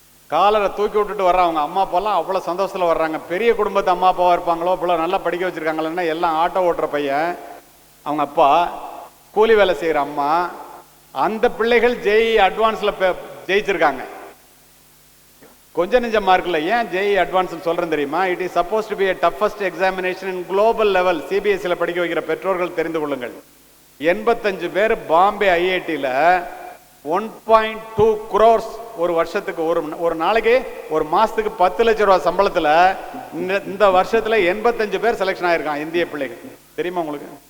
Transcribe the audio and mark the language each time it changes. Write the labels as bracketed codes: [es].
[ta] காலரை தூக்கி விட்டுட்டு வர்ற அவங்க அம்மா அப்பாலாம் அவ்வளோ சந்தோஷத்தில் வர்றாங்க. பெரிய குடும்பத்து அம்மா அப்பாவா இருப்பாங்களோ, இவ்வளோ நல்லா படிக்க வச்சிருக்காங்களன்னா, எல்லாம் ஆட்டோ ஓட்டுற பையன், அவங்க அப்பா கூலி வேலை செய்கிற அம்மா, அந்த பிள்ளைகள் ஜேஇ அட்வான்ஸில் ஜெயிச்சிருக்காங்க. கொஞ்சம் நெஞ்ச மார்க்கில். ஏன் ஜேஇ அட்வான்ஸ் சொல்கிறேன் தெரியுமா? [en] It is suppose to be a toughest examination in global level. [ta] சிபிஎஸ்சியில் படிக்க வைக்கிற பெற்றோர்கள் தெரிந்து கொள்ளுங்கள். 85 பேர் பாம்பே ஐஐடியில் 1.2 crores ஒரு வருஷத்துக்கு, ஒரு நாளைக்கு, ஒரு மாசத்துக்கு 10 லட்சம் ரூபாய் சம்பளத்தில் இந்த வருஷத்துல 85 பேர் செலக்ஷன் ஆயிருக்கான் இந்திய பிள்ளைகள். தெரியுமா உங்களுக்கு?